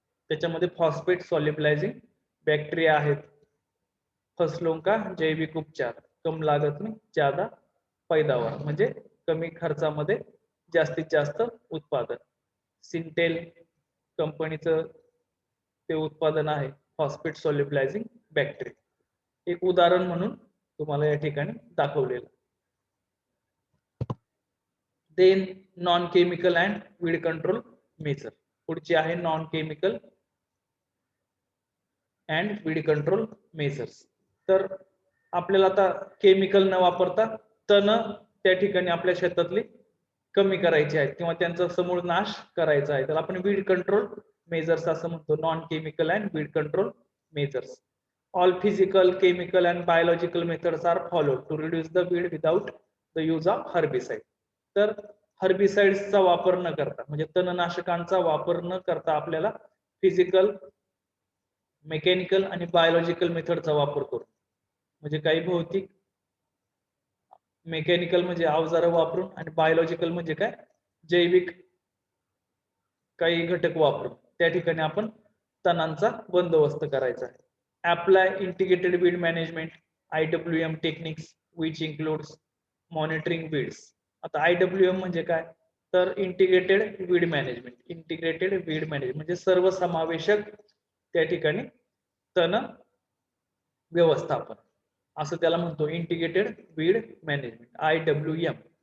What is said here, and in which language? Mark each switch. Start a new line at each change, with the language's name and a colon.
Marathi: त्याच्यामध्ये phosphate सॉल्युबलायझिंग bacteria आहेत.
Hindi: फसलों का जैविक उपचार, कम लागत में ज्यादा पैदावार
Marathi: म्हणजे कमी खर्चामध्ये जास्तीत जास्त उत्पादन. सिंटेल कंपनीचं ते उत्पादन आहे फॉस्फेट सॉल्युबलायझिंग बॅक्टेरिया. एक उदाहरण म्हणून तुम्हाला या ठिकाणी दाखवलेलं.
English: Then non chemical and weed control measure.
Marathi: पुढची आहे non chemical and weed control measures. तर आपल्याला आता केमिकल न वापरता तण त्या ठिकाणी आपल्या शेतातली कमी करायची आहेत, किंवा त्यांचा समूळ नाश करायचा आहे, तर आपण वीड कंट्रोल मेजर्स असं म्हणतो.
English: Non chemical and weed control measures. All physical, chemical and biological methods are followed to reduce the weed without the use of herbicide.
Marathi: तर हर्बिसाइड्सचा वापर न करता, म्हणजे तणनाशकांचा वापर न करता आपल्याला फिजिकल, मेकॅनिकल आणि बायोलॉजिकल मेथडचा वापर करू, म्हणजे काही भौतिक, मेकॅनिकल म्हणजे अवजारं वापरून, आणि बायोलॉजिकल म्हणजे काय, जैविक काही घटक वापरून त्या ठिकाणी आपण तणांचा बंदोबस्त करायचा आहे.
English: Apply integrated weed management IWM techniques which includes monitoring weeds.
Marathi: आता IWM म्हणजे काय, तर integrated weed management. Integrated weed management म्हणजे सर्वसमावेशक त्या ठिकाणी तण व्यवस्थापन असं त्याला म्हणतो, इंटिग्रेटेड वीड मॅनेजमेंट IWM.